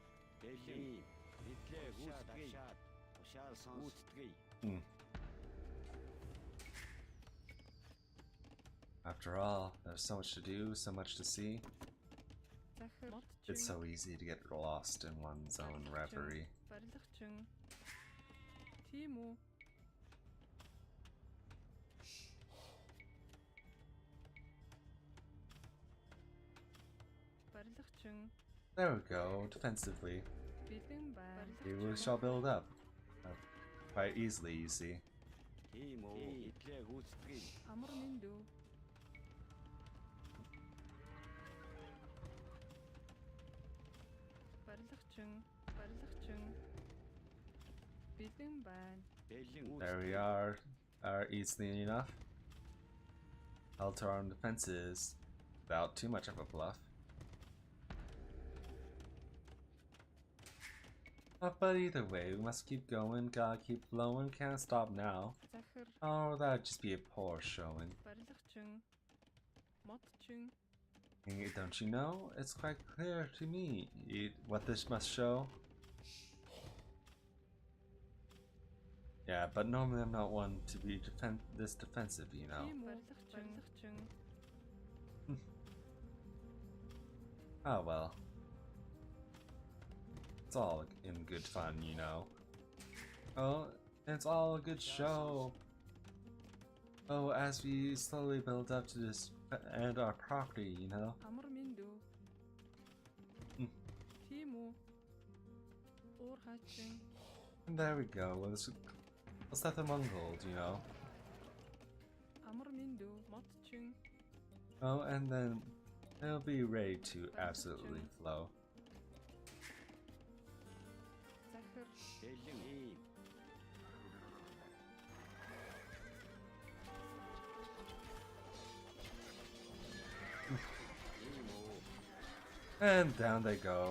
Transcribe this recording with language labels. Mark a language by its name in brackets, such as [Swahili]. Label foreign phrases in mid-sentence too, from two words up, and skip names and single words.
[English] After all, there's so much to do, so much to see. [Mongolian] Захир. [English] It's so easy to get lost in one's own reverie. [Mongolian] Барилгачин. Тийм үү? Барилгачин. [English] There we go, defensively. [Mongolian] Бэлэн байна. [English] We shall build up. Quite easily, you see. [Mongolian] Амар мэндүү. Барилгачин. Барилгачин. Бэлэн байна. [English] There we are easily enough. Held to our own defenses without too much of a bluff. But either way, we must keep going, gotta keep flowing, can't stop now. [Mongolian] Захир. [English] Oh, that'd just be a poor showing. Барилгачин. Модчин. Don't you know? It's quite clear to me what this must show. Yeah, but normally I'm not one to be this defensive, you know. [Mongolian] Тийм үү? Барилгачин. [English] Oh well. It's all in good fun, you know. Oh, it's all a good show. Oh, as we slowly build up to this and our property, you know. [Mongolian] Амар мэндүү. Тийм үү? Уур хаачин. [English] And there we go. Let's let the Mongols, you know. [Mongolian] Амар мэндүү. Модчин. [English] Oh, and then they'll be ready to absolutely flow. [Mongolian] Захир. [English] And down they go.